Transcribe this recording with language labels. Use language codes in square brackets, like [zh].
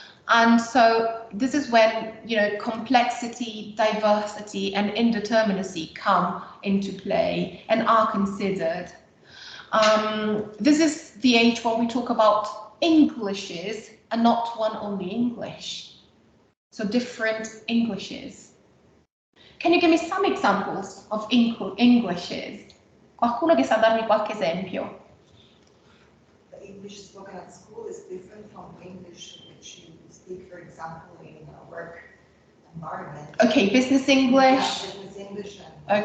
[en] And so this is when, complexity, diversity, and indeterminacy come into play and are considered. This is the age when we talk about Englishes and not one only English. So different Englishes. Can you give me some examples of Englishes? [it] Qualcuno che sa darmi qualche esempio? [en] The English spoken at school is different from English which you speak, for example, in a work environment. Okay, business English. Yeah, business English and